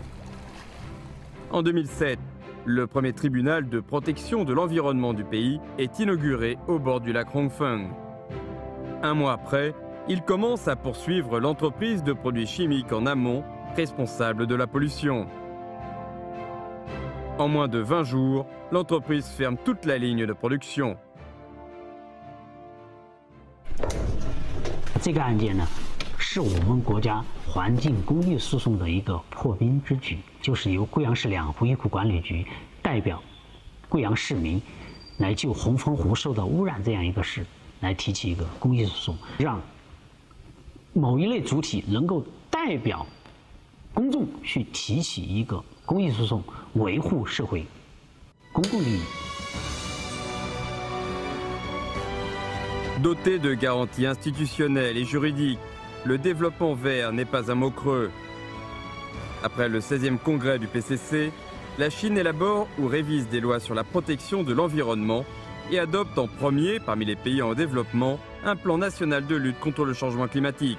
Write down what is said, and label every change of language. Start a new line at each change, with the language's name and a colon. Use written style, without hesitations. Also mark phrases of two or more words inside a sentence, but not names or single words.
French: En 2007, le premier tribunal de protection de l'environnement du pays est inauguré au bord du lac Hongfeng. Un mois après, il commence à poursuivre l'entreprise de produits chimiques en amont, responsable de la pollution. En moins de 20 jours, l'entreprise ferme toute la ligne de production.
Chinese: 这个案件呢，是我们国家环境公益诉讼的一个破冰之举，就是由贵阳市两湖医库管理局代表贵阳市民来就红枫湖受到污染这样一个事来提起一个公益诉讼，让某一类主体能够代表公众去提起一个公益诉讼，维护社会公共利益。
French: Doté de garanties institutionnelles et juridiques, le développement vert n'est pas un mot creux. Après le 16e congrès du PCC, la Chine élabore ou révise des lois sur la protection de l'environnement et adopte en premier, parmi les pays en développement, un plan national de lutte contre le changement climatique.